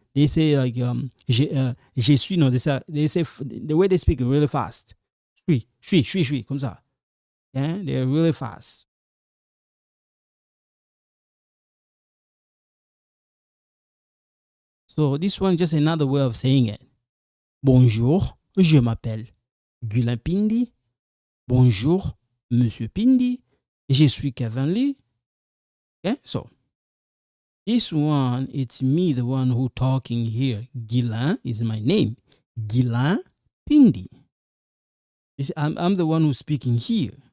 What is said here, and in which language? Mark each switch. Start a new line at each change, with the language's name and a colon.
English: They say like
French: je suis.
English: No, they say the way they speak really fast.
French: Suis, comme ça.
English: Yeah, they're really fast. So this one is just another way of saying it.
French: Bonjour, je m'appelle Guilain Pindi. Bonjour, Monsieur Pindi. Je suis Kevin Lee.
English: Okay, so this one, it's me, the one who talking here. Guilain is my name. Guilain Pindi. I'm the one who's speaking here.